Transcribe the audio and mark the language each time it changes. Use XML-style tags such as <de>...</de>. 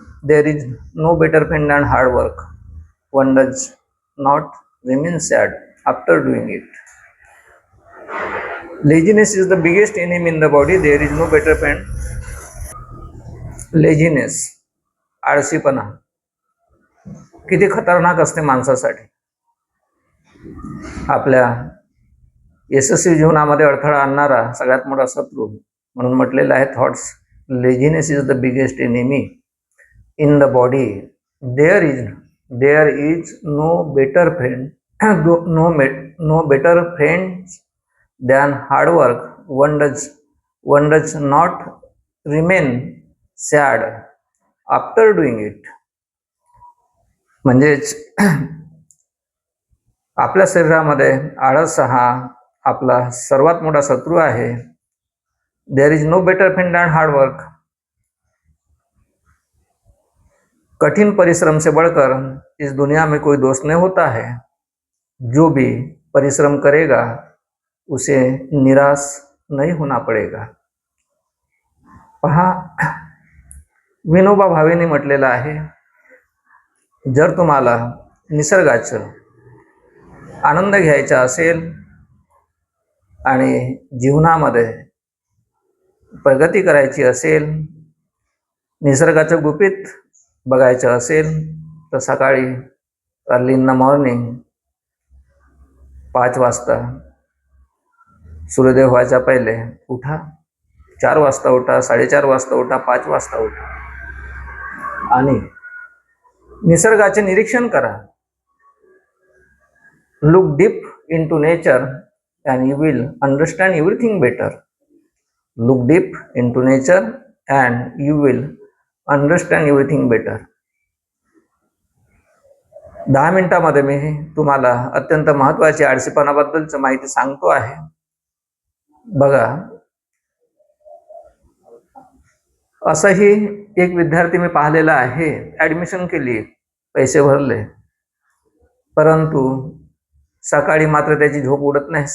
<en>There is no better friend than hard work. One does not remain sad after doing it. Laziness is the biggest enemy in the body. There is no better friend.</en> <mr>Laziness, आळशीपणा किती खतरनाक असते माणसासाठी. आपल्या यशस्वी जीवनामध्ये अडथळा आणणारा सगळ्यात मोठा शत्रू म्हणून म्हटलेलं आहे thoughts.</mr> <en>Laziness is the biggest enemy in the body. There is no better friend no better friends than hard work. One does not remain sad after doing it.</en> <mr>म्हणजेच आपल्या शरीरामध्ये आळस हा आपला सर्वात मोठा शत्रू आहे.</mr> <en>There is no better friend than hard work.</en> <hi>कठिन परिश्रम से बढ़कर इस दुनिया में कोई दोस्त नहीं होता है. जो भी परिश्रम करेगा उसे निराश नहीं होना पड़ेगा.</hi> <mr>पहा, विनोबा भावेने म्हटलेलं आहे, जर तुम्हाला निसर्गाचं आनंद घ्यायचा असेल आणि जीवनामध्ये प्रगती करायची असेल, निसर्गाचं गुपित बघायचं असेल तर सकाळी अर्ली इन द मॉर्निंग 5 वाजता सूर्योदय व्हायच्या पहिले उठा. 4 वाजता उठा, 4:30 वाजता उठा, 5 वाजता उठा आणि निसर्गाचे निरीक्षण करा.</mr> <en>Look deep into nature and you will understand everything better. Look deep into nature and you will understand everything better.</en> <mr>10 मिनिटांमध्ये मी तुम्हाला अत्यंत महत्त्वाची आळशीपणाबद्दलची माहिती सांगतो आहे. बघा, असंही एक विद्यार्थी मी पाहिलेला आहे, ॲडमिशन केली, पैसे भरले, परंतु सकाळी मात्र त्याची झोप उडत नाही.</mr>